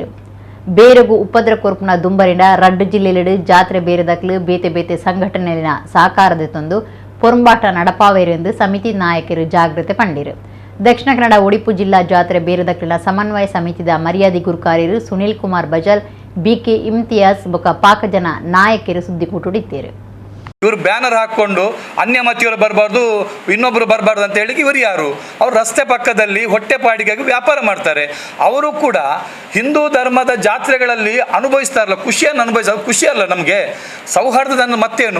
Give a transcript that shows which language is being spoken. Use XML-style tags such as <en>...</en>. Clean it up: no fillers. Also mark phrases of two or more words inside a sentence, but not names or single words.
<tcy>ಬೇರೆಗೂ ಉಪದ್ರ ಕೊರ್ಪುನ ದುಂಬರಿಂಡ ರಡ್ಡು ಜಿಲ್ಲೆಲೆಡು ಜಾತ್ರೆ ಬೇರೆದಕ್ಲು ಬೇತೆ ಬೇತೆ ಸಂಘಟನೆಲಿನ ಸಾಕಾರದೆ ತಂದು ಪೊರಂಬಾಟ ನಡಪಾವೇರೆಂದು ಸಮಿತಿ ನಾಯಕರು ಜಾಗೃತೆ ಪಂಡೇರು. ದಕ್ಷಿಣ ಕನ್ನಡ ಒಡಿಪು ಜಿಲ್ಲಾ ಜಾತ್ರೆ ಬೇರೆದಕ್ಲಿನ ಸಮನ್ವಯ ಸಮಿತಿದ ಮರ್ಯಾದಿ ಗುರುಕಾರ್ಯರು ಸುನಿಲ್ ಕುಮಾರ್ ಬಜಾಲ್, ಬಿಕೆ ಇಮ್ತಿಯಾಸ್ ಬೊಕ್ಕ ಪಾಕಜನ ನಾಯಕರು ಸುದ್ದಿಕೂಟುಡಿದ್ದೇರು.</tcy> <kn>ಇವರು ಬ್ಯಾನರ್ ಹಾಕ್ಕೊಂಡು ಅನ್ಯ ಮತಿಯವರು ಬರಬಾರ್ದು, ಇನ್ನೊಬ್ಬರು ಬರಬಾರ್ದು ಅಂತ ಹೇಳಿ ಇವರು ಯಾರು? ಅವರು ರಸ್ತೆ ಪಕ್ಕದಲ್ಲಿ ಹೊಟ್ಟೆಪಾಡಿಗಾಗಿ ವ್ಯಾಪಾರ ಮಾಡ್ತಾರೆ. ಅವರು ಕೂಡ ಹಿಂದೂ ಧರ್ಮದ ಜಾತ್ರೆಗಳಲ್ಲಿ ಅನುಭವಿಸ್ತಾರಲ್ಲ, ಖುಷಿಯನ್ನು ಅನುಭವಿಸೋದು ಖುಷಿ ಅಲ್ಲ ನಮಗೆ, ಸೌಹಾರ್ದದ ಮತ್ತೇನು?</kn>